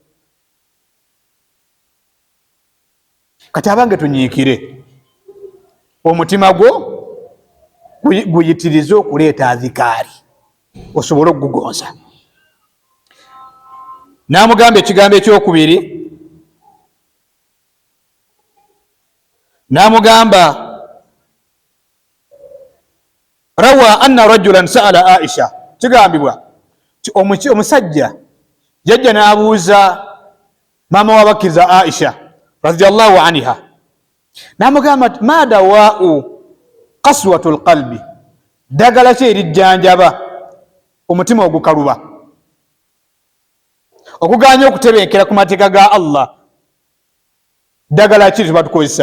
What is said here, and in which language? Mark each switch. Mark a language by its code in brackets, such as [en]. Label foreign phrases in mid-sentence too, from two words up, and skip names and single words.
[lg] Kati abange tunyiikire, omutima gwo guyitirize okuleeta azikaari osobole okugugonza. N'amugamba ekigambo ekyokubiri, n'amugamba [ar] روى أن رجلا سأل عائشة, [lg] kigambibwa ti omusajja yajja n'abuuza maama w'abakkiriza Aisha [ar] رضي الله عنها, [lg] n'amugamba nti [ar] ما دواء قسوة القلب, [lg] ddagala ki erijjanjaba omutima ogukaluba okuganya okutebenkera ku mateeka ga Allah ddagala ki tebatukozesa.